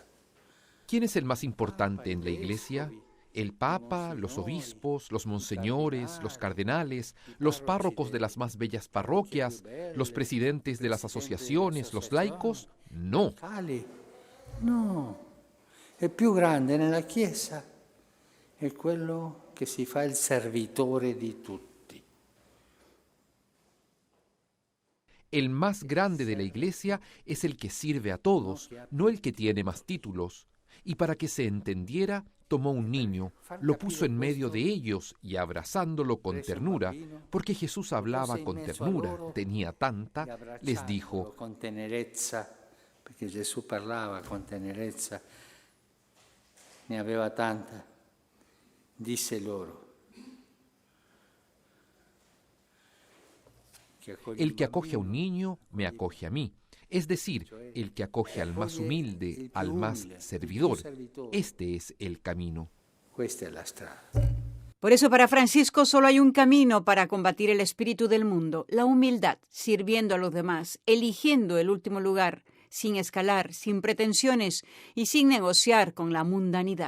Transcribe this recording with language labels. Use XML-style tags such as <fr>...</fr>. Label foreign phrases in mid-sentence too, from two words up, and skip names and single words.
<es>¿Quién es el más importante en la Iglesia? El Papa, los obispos, los monseñores, los cardenales, los párrocos de las más bellas parroquias, los presidentes de las asociaciones, los laicos. No. No.</es> <it>Il più grande nella Chiesa è quello che si fa il servitore di tutti.</it> <es>El más grande de la Iglesia es el que sirve a todos, no el que tiene más títulos. Y para que se entendiera, tomó un niño, lo puso en medio de ellos y abrazándolo con ternura, porque Jesús hablaba con ternura, tenía tanta, les dijo,</es> <it>con tenerezza, perché Gesù parlava con tenerezza, ne aveva tanta, disse loro.</it> <es>el que acoge a un niño, me acoge a mí. Es decir, el que acoge al más humilde, al más servidor. Este es el camino.</es> <it>Questa è la strada.</it> <es>Por eso para Francisco solo hay un camino para combatir el espíritu del mundo, la humildad, sirviendo a los demás, eligiendo el último lugar, sin escalar, sin pretensiones y sin negociar con la mundanidad.</es>